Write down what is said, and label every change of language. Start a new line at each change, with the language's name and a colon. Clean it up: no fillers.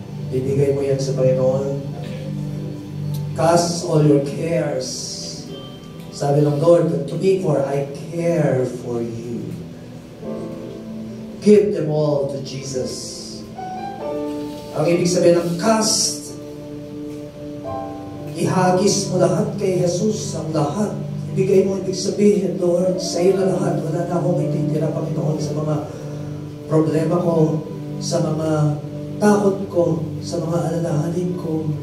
Filipino: Bibigay mo yan sa Panginoon.
English: Cast all your cares.
Filipino: Sabi ng
English: Lord, to me for I care for you. Give them all to Jesus.
Filipino: Ang ibig sabihin ng cast, ihagis mo lahat kay Jesus, ang lahat. Ibigay mo, ibig sabihin, Lord, sa iyo na lahat. Wala na akong ititira, Panginoon, sa mga problema ko, sa mga takot ko, sa mga alalahanin ko.